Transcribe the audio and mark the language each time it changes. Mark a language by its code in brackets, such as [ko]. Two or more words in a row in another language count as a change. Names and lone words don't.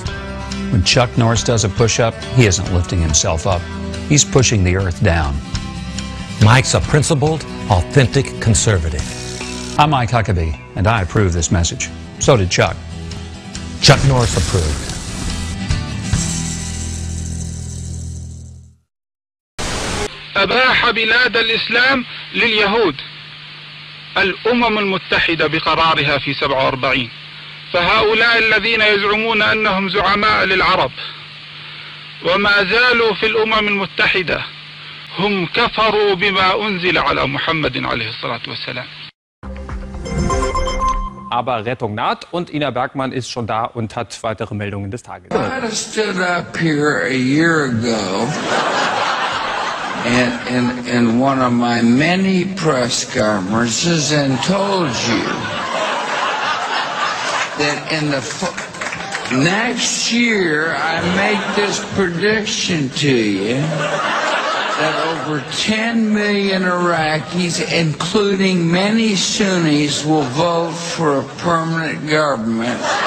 [en] When Chuck Norris does a push-up, he isn't lifting himself up. He's pushing the earth down. Mike's a principled, authentic conservative. I'm Mike Huckabee, and I approve this message. So did Chuck. Chuck Norris approved. [ar] أباح بلاد الإسلام لليهود الأمم المتحدة بقرارها في 47. فهؤلاء الذين يزعمون أنهم زعماء للعرب وما زالوا في الأمم المتحدة هم كفروا بما أنزل على محمد عليه الصلاة والسلام. [de] Aber Rettung naht und Ina Bergmann ist schon da und hat weitere Meldungen des Tages. [en] I stood up here a year ago in one of my many press conferences and told you that in the next year I make this prediction to you that over 10 million Iraqis, including many Sunnis, will vote for a permanent government.